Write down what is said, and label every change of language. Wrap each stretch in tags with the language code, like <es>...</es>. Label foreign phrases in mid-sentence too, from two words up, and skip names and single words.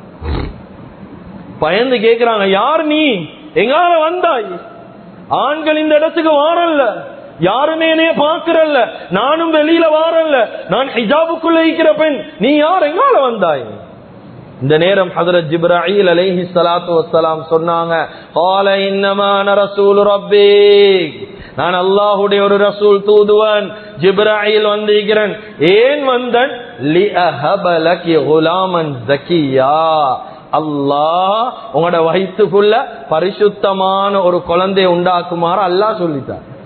<ta>பயந்து கேக்குறாங்க, யார் நீ? எங்கால வந்தாய்? ஆண்கள் இந்த இடத்துக்கு வாரல்ல, யாருமே என்னைய பாக்குறல்ல, நானும் வெளியில வாரல்ல, நான் ஹிஜாபுக்குள்ள இருக்கிற பெண், நீ யார்? எங்கால வந்தாய்? இந்த நேரம் ஹஜ்ரத் ஜிப்ரீல்</ta> <ar>عليه الصلاة والسلام</ar> <ta>சொன்னாங்க,</ta> <ar>قال انما انا رسول ربك.</ar> <ta>நான் அல்லாஹ்வுடைய ஒரு ரசூல், தூதுவன். ஜிப்ரீல் வந்திருக்கிறேன். ஏன் வந்தன்?</ta> <ar>لأهب لك غلاما زكيا.</ar> <ta>அல்லாஹ் உங்களோட வயிற்றுக்குள்ள பரிசுத்தமான ஒரு குழந்தையை உண்டாக்குமாறு அல்லாஹ் சொல்லிட்டார்.</ta>